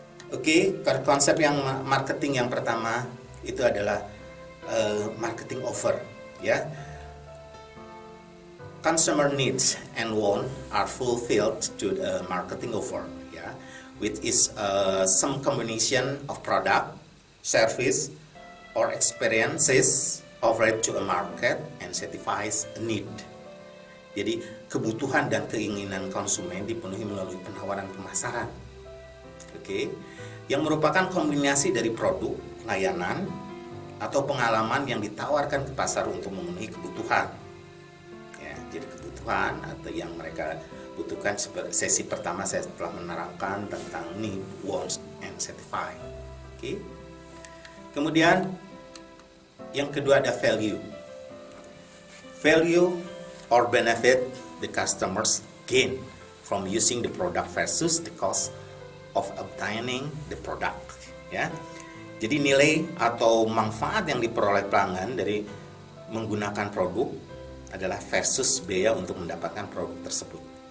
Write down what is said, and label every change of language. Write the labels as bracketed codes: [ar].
[id] Oke, core concept yang marketing yang pertama itu adalah marketing offer, ya. [en] Consumer needs and want are fulfilled to the marketing offer, ya, which is some combination of product, service, or experiences offered to a market and satisfies a need. [id] Jadi kebutuhan dan keinginan konsumen dipenuhi melalui penawaran pemasaran, oke, yang merupakan kombinasi dari produk, layanan, atau pengalaman yang ditawarkan ke pasar untuk memenuhi kebutuhan. Jadi kebutuhan atau yang mereka butuhkan. Sesi pertama saya telah menerangkan tentang need, wants, and satisfy. Oke. Kemudian yang kedua ada value. [en] Value or benefit the customers gain from using the product versus the cost of obtaining the product. Ya. [id] Jadi nilai atau manfaat yang diperoleh pelanggan dari menggunakan produk adalah versus biaya untuk mendapatkan produk tersebut.